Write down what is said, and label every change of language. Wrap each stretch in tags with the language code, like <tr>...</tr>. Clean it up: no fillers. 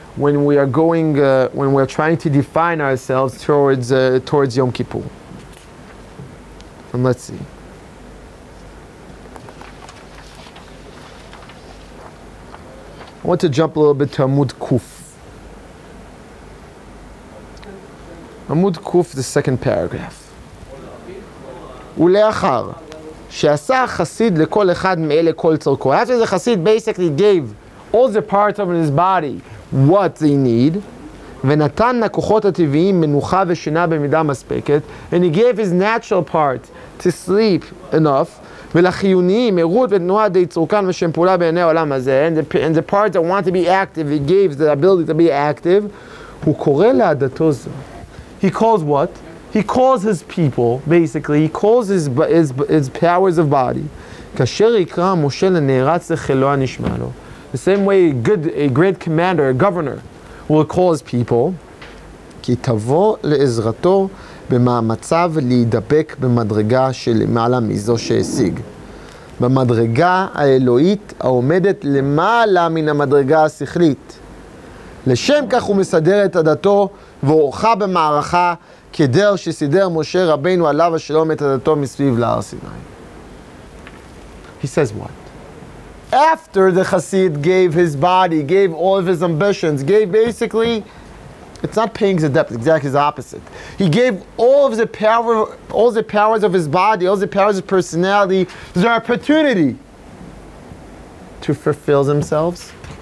<en>when we are going, when we're trying to define ourselves towards Yom Kippur. And let's see. I want to jump a little bit to Amud Kuf. Amud Kuf, the second paragraph.</en> <he>ולאחר שעשה החסיד לכל אחד מאלה כל צורכו.</he> <en>After the Chassid basically gave all the parts of his body what they need,</en> <he>ונתן לכוחות הטבעיים מנוחה ושינה במידה מספקת,</he> <en>and he gave his natural part to sleep enough,</en> <he>ולחיוניים ערות ותנועה די צורכן ושם פעולה בעיני העולם הזה,</he> <en>and the part that want to be active, he gave the ability to be active,</en> <he>הוא קורא לעדתו זו.</he> <en>He calls what? He calls his people, basically, he calls his powers of body.</en> <he>כאשר יקרא משה לנערץ לחילו הנשמע לו.</he> <en>The same way a great commander, a governor, will call his people,</en> <he>כי תבוא לעזרתו במאמציו להידבק במדרגה שלמעלה מזו שהשיג. במדרגה האלוהית העומדת למעלה מן המדרגה השכלית. לשם כך הוא מסדר את עדתו ועורכה במערכה כדרך שסידר משה רבינו עליו השלום את עדתו מסביב להר סיני.</he> <en>He says what? After the Chassid gave his body, gave all of his ambitions, gave basically, it's not paying the debt, exactly the opposite. He gave all of the power, all the powers of his body, all the powers of personality, the opportunity to fulfill themselves.</en>